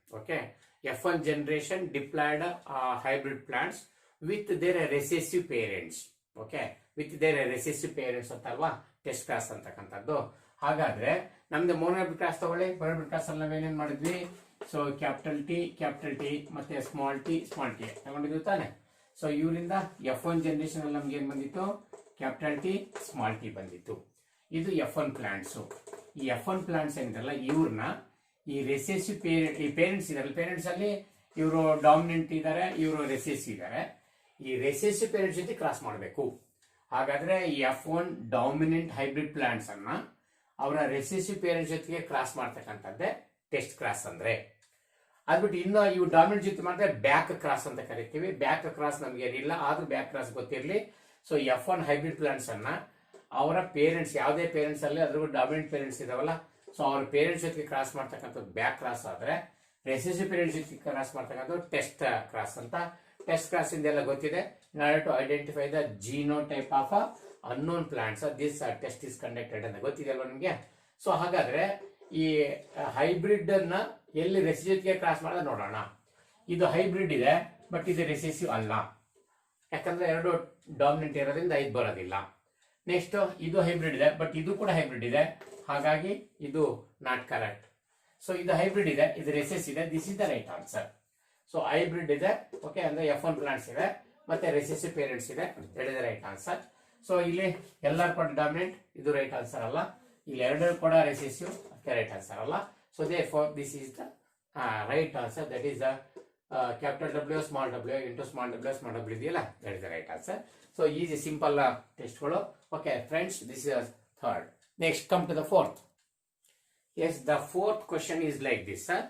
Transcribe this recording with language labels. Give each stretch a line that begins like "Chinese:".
English: Okay, F1 generation diploid hybrid plants with their recessive parents. Okay, with their recessive parents
Kannada: ಅಂತಲ್ವಾ test class ಅಂತಕ್ಕಂಥದ್ದು. ಹಾಗಾದ್ರೆ ನಮ್ದು monohybrid class ತಗೊಳ್ಳಿ. Monohybrid class ಅಲ್ಲಿ ನಾವೇನೇನ್ ಮಾಡಿದ್ವಿ, so capital T ಮತ್ತೆ small T ತಗೊಂಡಿದ್ವಿ ತಾನೆ. So ಇವರಿಂದ F1 ಜನರೇಷನ್ ಅಲ್ಲಿ ನಮ್ಗೆ ಏನ್ ಬಂದಿತ್ತು, ಕ್ಯಾಪಿಟಲ್ ಟಿ ಸ್ಮಾಲ್ ಟಿ ಬಂದಿತ್ತು. ಇದು F1 ಪ್ಲಾಂಟ್ಸ್. ಈ F1 ಪ್ಲಾಂಟ್ಸ್ ಏನಿದಲ್ಲ ಇವ್ರನ್ನ ಈ ರೆಸೆಸಿವ್ ಪೇರೆಂಟ್ಸ್ ಇದಾರೆ, ಪೇರೆಂಟ್ಸ್ ಅಲ್ಲಿ ಇವರು ಡಾಮಿನೆಂಟ್ ಇದ್ದಾರೆ, ಇವರು ರೆಸೆಸಿವ್ ಇದ್ದಾರೆ. ಈ ರೆಸೆಸಿವ್ ಪೇರೆಂಟ್ಸ್ ಜೊತೆ ಕ್ರಾಸ್ ಮಾಡಬೇಕು. ಹಾಗಾದ್ರೆ ಈ F1 ಡಾಮಿನೆಂಟ್ ಹೈಬ್ರಿಡ್ ಪ್ಲಾಂಟ್ಸ್ ಅನ್ನ ಅವರ ರೆಸೆಸಿವ್ ಪೇರೆಂಟ್ಸ್ ಜೊತೆಗೆ ಕ್ರಾಸ್ ಮಾಡ್ತಕ್ಕಂಥದ್ದೇ ಟೆಸ್ಟ್ ಕ್ರಾಸ್ ಅಂದ್ರೆ. ಅದ್ಬಿಟ್ಟು ಇನ್ನು ಇವು ಡಾಮಿನೆಂಟ್ ಜೊತೆ ಮಾಡಿದ್ರೆ ಬ್ಯಾಕ್ ಕ್ರಾಸ್ ಅಂತ ಕರಿತೀವಿ. ಬ್ಯಾಕ್ ಕ್ರಾಸ್ ನಮ್ಗೆ ಏನಿಲ್ಲ, ಆದ್ರೂ ಬ್ಯಾಕ್ ಕ್ರಾಸ್ ಗೊತ್ತಿರಲಿ. ಸೊ F1 ಹೈಬ್ರಿಡ್ ಪ್ಲಾಂಟ್ಸ್ ಅನ್ನ ಅವರ ಪೇರೆಂಟ್ಸ್, ಯಾವುದೇ ಪೇರೆಂಟ್ಸ್ ಅಲ್ಲಿ ಅದ್ರ ಡಾಮಿನೆಂಟ್ ಪೇರೆಂಟ್ಸ್ ಇದಾವಲ್ಲ, ಸೊ ಅವ್ರ ಪೇರೆಂಟ್ಸ್ ಜೊತೆಗೆ ಕ್ರಾಸ್ ಮಾಡ್ತಕ್ಕಂಥದ್ದು ಬ್ಯಾಕ್ ಕ್ರಾಸ್ ಆದ್ರೆ, ರೆಸೆಸಿವ್ ಪೇರೆಂಟ್ಸ್ ಜೊತೆಗೆ ಕ್ರಾಸ್ ಮಾಡ್ತಕ್ಕಂಥದ್ದು ಟೆಸ್ಟ್ ಕ್ರಾಸ್ ಅಂತ. ಟೆಸ್ಟ್ ಕ್ರಾಸ್ ಇಂದೆಲ್ಲ ಗೊತ್ತಿದೆ.
English: in order to identify the genotype of unknown plants, this test is conducted
Kannada: ಅಂತ ಗೊತ್ತಿದೆ ಅಲ್ವಾ ನಿಮಗೆ. ಸೊ ಹಾಗಾದ್ರೆ ಈ ಹೈಬ್ರಿಡ್ ಅನ್ನ ಎಲ್ಲಿ ರೆಸೆಸಿವ್ಗೆ ಕ್ರಾಸ್ ಮಾಡೋದು ನೋಡೋಣ. ಇದು ಹೈಬ್ರಿಡ್ ಇದೆ, ಬಟ್ ಇದು ರೆಸೆಸಿವ್ ಅಲ್ಲ, ಯಾಕಂದ್ರೆ ಎರಡು ಡಾಮಿನೆಂಟ್ ಇರೋದ್ರಿಂದ ಇದು ಬರೋದಿಲ್ಲ. ನೆಕ್ಸ್ಟ್ ಇದು ಹೈಬ್ರಿಡ್ ಇದೆ, ಬಟ್ ಇದು ಕೂಡ ಹೈಬ್ರಿಡ್ ಇದೆ, ಹಾಗಾಗಿ ಇದು
English: Not correct.
Kannada: ಸೊ ಇದು ಹೈಬ್ರಿಡ್ ಇದೆ, ಇದು ರೆಸೆಸ್ ಇದೆ,
English: This is the right answer.
Kannada: So hybrid ಇದೆ, ಓಕೆ, ಅಂದ್ರೆ F1 ಪ್ಲಾಂಟ್ಸ್ ಇದೆ, ಮತ್ತೆ ರೆಸೆಸಿವ್ ಪೇರೆಂಟ್ಸ್ ಇದೆ, ಹೇಳಿದ ರೈಟ್ ಆನ್ಸರ್. ಸೊ ಇಲ್ಲಿ ಎಲ್ಲರೂ ಕೂಡ ಡಾಮಿನೆಂಟ್, ಇದು ರೈಟ್ ಆನ್ಸರ್ ಅಲ್ಲ. ಇಲ್ಲಿ ಎರಡು ಕೂಡ ರೆಸೆಸಿವ್, ರೈಟ್ ಆನ್ಸರ್ ಅಲ್ಲ.
English: So therefore this is the right answer. That is the capital W small w into small w ಇದೆಯಲ್ಲ, that is the right answer. So easy simple ಟೆಸ್ಟ್ಗಳು. Okay friends, this is third. Next, come to the fourth. Yes, the fourth question is like this.